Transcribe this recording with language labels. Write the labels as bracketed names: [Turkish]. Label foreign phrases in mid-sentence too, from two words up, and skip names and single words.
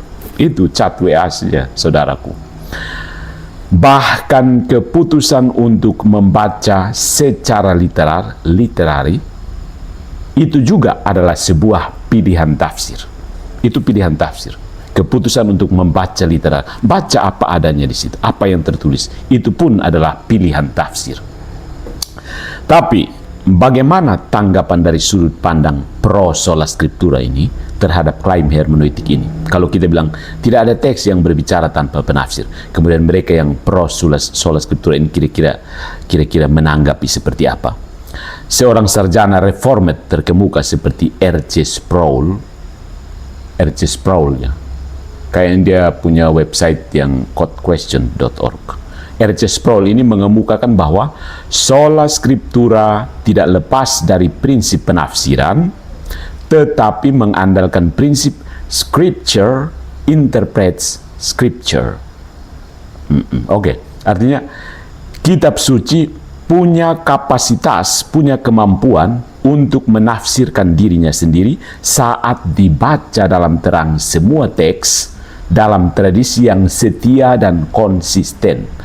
[Indonesian] Itu chat WA saja, saudaraku. Bahkan keputusan untuk membaca secara literari itu juga adalah sebuah pilihan tafsir. Itu pilihan tafsir. Keputusan untuk membaca literar, baca apa adanya di situ, apa yang tertulis, itu pun adalah pilihan tafsir. Tapi bagaimana tanggapan dari sudut pandang pro [Latin] sola scriptura [Indonesian] ini terhadap klaim hermeneutik ini? Kalau kita bilang tidak ada teks yang berbicara tanpa penafsir, kemudian mereka yang pro [Latin] sola scriptura [Indonesian] ini kira-kira menanggapi seperti apa? Seorang sarjana reformed terkemuka seperti R.C. Sproul ya, kayak dia punya website yang quotequestion.org. R.C. Sproul ini mengemukakan bahwa [Latin] sola scriptura [Indonesian] tidak lepas dari prinsip penafsiran, tetapi mengandalkan prinsip [English] scripture interprets scripture. [Indonesian] Oke. Artinya kitab suci punya kapasitas, punya kemampuan untuk menafsirkan dirinya sendiri saat dibaca dalam terang semua teks dalam tradisi yang setia dan konsisten.